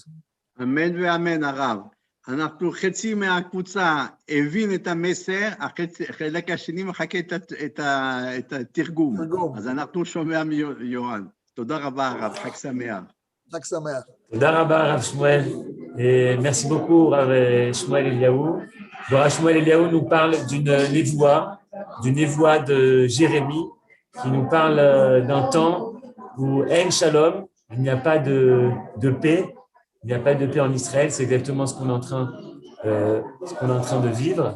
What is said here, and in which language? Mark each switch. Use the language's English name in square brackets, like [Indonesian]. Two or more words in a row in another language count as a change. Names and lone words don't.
[Hebrew] אמן ואמן הרב. אנחנו חצי מהקבוצה הבין את המסר, החלק השני מחכה את התרגום. אז אנחנו שומע מיואן. תודה רבה הרב, חג שמח. חג שמח. תודה רבה הרב שמואל. [French] Merci beaucoup Rav Shmuel Eliaou. Le Rav Shmuel Eliaou nous parle d'une névoie de Jérémie, qui nous parle d'un temps où [Hebrew] אין שלום, [French] il n'y a pas de paix, il n'y a pas de paix en Israël, c'est exactement ce qu'on est en train de vivre.